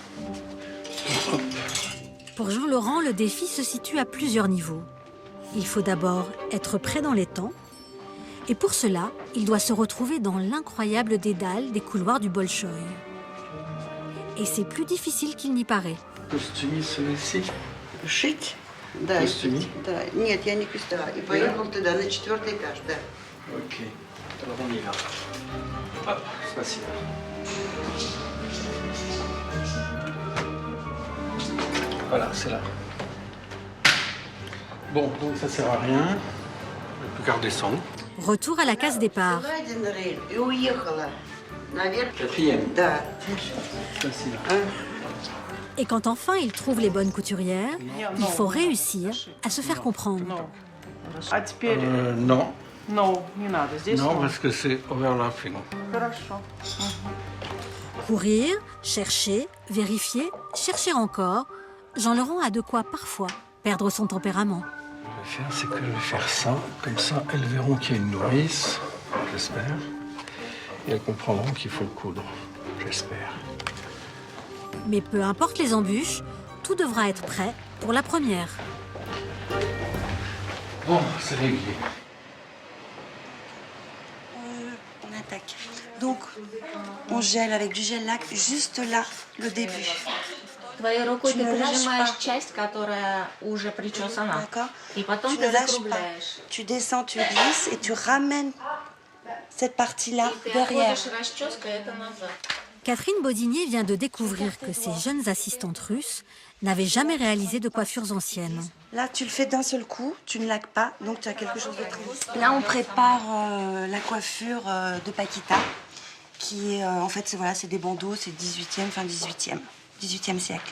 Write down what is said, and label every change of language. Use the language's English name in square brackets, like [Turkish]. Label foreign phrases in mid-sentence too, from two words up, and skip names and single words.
[French] Pour Jean-Laurent, le défi se situe à plusieurs niveaux. Il faut d'abord être prêt dans les temps. Et pour cela, il doit se retrouver dans l'incroyable dédale des couloirs du Bolchoï. Et c'est plus difficile qu'il n'y paraît. [Russian] Костюми celui-ci. Шить? Да. Костюми? Да. Нет, я не костюм. И поехал туда, на 4-й этаж, да. [French] Ok. Alors on y va. Hop, facile. Voilà, c'est là. Bon, donc ça sert à rien. Je vais plus qu'à redescendre. Retour à la case départ. [Russian] И уехала. Наверх. [French] Quatrième. [Russian] Да. [French] Facile. Et quand enfin il trouve les bonnes couturières, il faut réussir à se faire comprendre. Non. Non, [Russian] не надо. Здесь [French] Non, parce que c'est overlapping. [Russian] Хорошо. [French] Courir, chercher, vérifier, chercher encore. Jean-Laurent a de quoi parfois perdre son tempérament. Ce que je vais faire, c'est que je vais faire ça. Comme ça, elles verront qu'il y a une nourrice, j'espère. Et elles comprendront qu'il faut le coudre, j'espère. Mais peu importe les embûches, tout devra être prêt pour la première. Bon, c'est réglé. On attaque. Donc, on gèle avec du gel lac juste là, le début. [Russian] Твоей рукой [French] Tu [Russian] ты [French] ne lâches [Russian] прижимаешь [French] pas. [Russian] часть, которая уже причесана. [French] D'accord. [Russian] И потом [French] Tu [Russian] ты [French] ne lâches pas. [Russian] закругляешь. [French] Tu descends, tu glisses et tu ramènes cette partie-là [Russian] И ты [French] derrière. [Russian] отводишь расческой это назад. [French] Catherine Bodinier vient de découvrir que ces jeunes assistantes russes n'avaient jamais réalisé de coiffures anciennes. Là, tu le fais d'un seul coup, tu ne laques pas, donc tu as quelque chose de très... Là, on prépare la coiffure de Paquita, qui est, en fait, c'est des bandeaux, c'est 18e, fin 18e siècle.